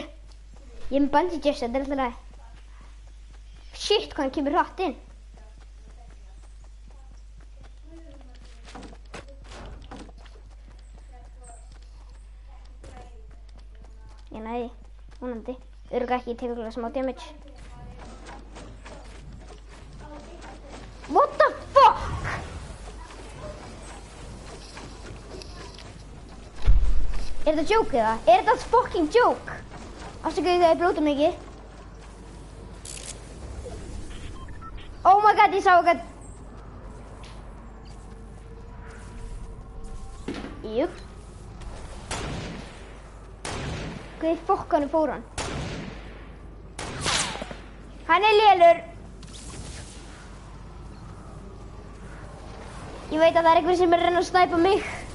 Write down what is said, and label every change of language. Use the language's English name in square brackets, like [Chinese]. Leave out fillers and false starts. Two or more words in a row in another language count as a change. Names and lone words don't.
[Icelandic] Ég er með [English] bungee jump, [Icelandic] þetta er alltaf læg. Shit, hvað hann kemur hratt inn. Ég næði, vonandi. Örugglega ekki, ég tek okkur smá damage. [English] What the fuck? [Icelandic] Er þetta joke eða? Er þetta [English] fucking joke? [Icelandic] Afsakaðu þegar ég blóta mikið. [English] Oh my god, [Icelandic] ég sá eitthvað. Jú. Hvað í fokkanum fór hann? Hann er lélur. Ég veit að það er einhver sem er að reyna að snæpa mig.